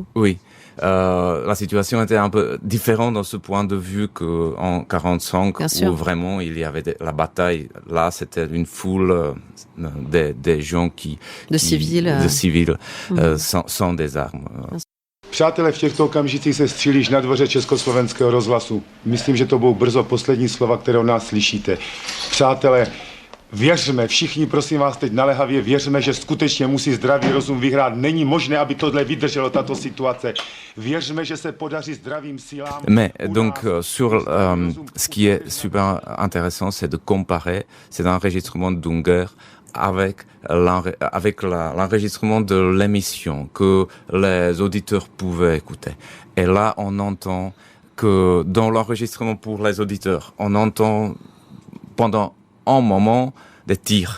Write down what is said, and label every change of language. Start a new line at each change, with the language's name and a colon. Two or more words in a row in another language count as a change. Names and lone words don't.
French: Oui. La situation était un peu différente dans ce point de vue qu'en 45, où vraiment il y avait la bataille. Là, c'était une foule des gens civils sans des armes.
Czech: Přátelé, v těchto okamžicích se střílíš na dvoře Československého rozhlasu. Myslím, že to budou brzo poslední slova, které od nás slyšíte. Přátelé, věřme, všichni prosím vás teď naléhavě, věřme, že skutečně musí zdravý rozum vyhrát. Není možné, aby tohle vydrželo, tato situace. Věřme, že se podaří zdravým silám.
French: Mais donc sur ce qui est super intéressant, c'est de comparer cet enregistrement d'Unger avec l'enregistrement de l'émission que les auditeurs pouvaient écouter. Et là, on entend que dans l'enregistrement pour les auditeurs, on entend pendant un moment des tirs.